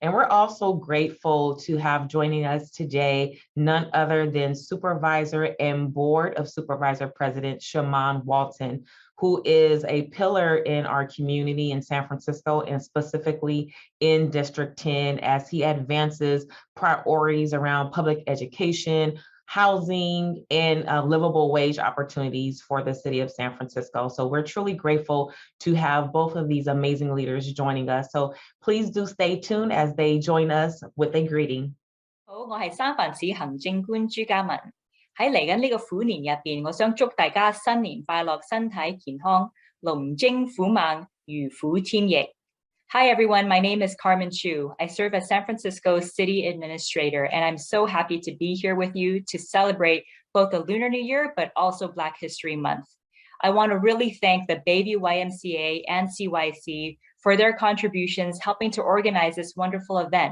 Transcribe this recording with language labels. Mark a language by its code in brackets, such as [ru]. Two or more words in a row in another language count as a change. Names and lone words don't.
[en] And we're also grateful to have joining us today none other than Supervisor and Board of Supervisor President Shimon Walton, who is a pillar in our community in San Francisco and specifically in District 10 as he advances priorities around public education, housing, and livable wage opportunities for the city of San Francisco. So we're truly grateful to have both of these amazing leaders joining us. So please do stay tuned as they join us with a greeting. [yue] 好，我係三藩市行政官朱家文。喺嚟緊呢個虎年入邊，我想祝大家新年快樂，身體健康，龍精虎猛，如虎添翼。 [en] Hi everyone, my name is Carmen Chu. I serve as San Francisco City Administrator, and I'm so happy to be here with you to celebrate both the Lunar New Year, but also Black History Month. I want to really thank the Bayview YMCA and CYC for their contributions helping to organize this wonderful event.